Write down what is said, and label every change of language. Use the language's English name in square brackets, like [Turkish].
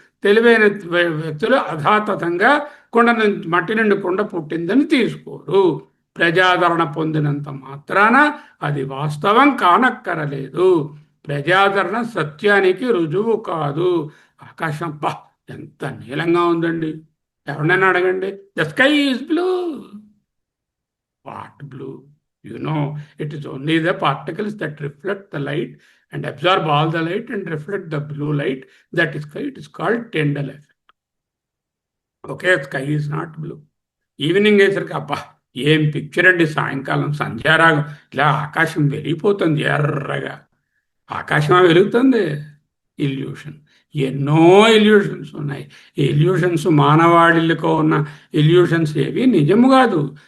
[Telugu] తెలివైన వ్యక్తులు అధాతథంగా మట్టి నుండి కుండ పుట్టిందని తీసుకోరు. ప్రజాదరణ పొందినంత మాత్రాన అది వాస్తవం కానక్కరలేదు. ప్రజాదరణ సత్యానికి రుజువు కాదు. ఆకాశం ఎంత నీలంగా ఉందండి, ఎవరినైనా అడగండి. [English] The sky is blue. What blue? It is only the particles that reflect the light and absorb all the light and reflect the blue light. That is why it is called Tyndall effect. Okay, sky is not blue. [Telugu] Evening అయ్యేసరికి ఏం picture అండి, సాయంకాలం సంధ్యారాగం, ఇలా ఆకాశం వెలిగిపోతుంది ఎర్రగా. ఆకాశం వెలుగుతుంది. Illusion. ఎన్నో ఇల్యూషన్స్ ఉన్నాయి. ఈ ఇల్యూషన్స్ మానవాళిలో ఉన్న ఇల్యూషన్స్ ఏవి నిజము కాదు.